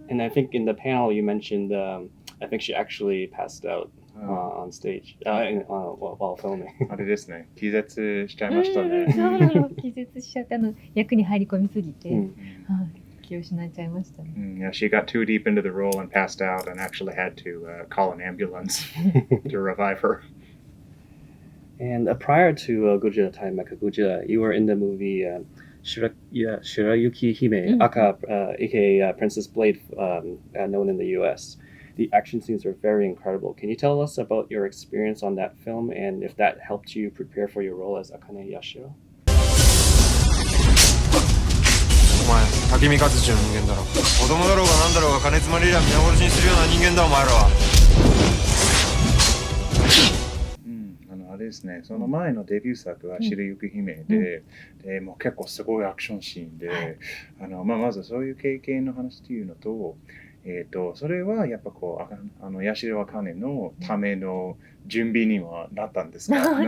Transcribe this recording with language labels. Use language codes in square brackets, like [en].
[en] And I think in the panel you mentioned, I think she actually passed out on stage while filming. [ja] あれですね。気絶しちゃいましたね。気絶しちゃって役に入り込みすぎて、気を失っちゃいましたね。 [en] Yeah, she got too deep into the role and passed out and actually had to call an ambulance to revive her. And prior to Godzilla x Mechagodzilla, you were in the movie Shirayuki Hime, aka Iké Princess Blade, known in the US. The action scenes were very incredible. Can you tell us about your experience on that film and if that helped you prepare for your role as Akane Yashiro? [ja] お前、竹見勝地の人間だろ。子供だろうが何だろうが金詰まりりゃ皆殺しにするような人間だお前らは。あれですね、その前のデビュー作は白雪姫で、もう結構すごいアクションシーンで、まずそういう経験の話っていうのと、それはやっぱ八代茜のための準備にはなったんですか？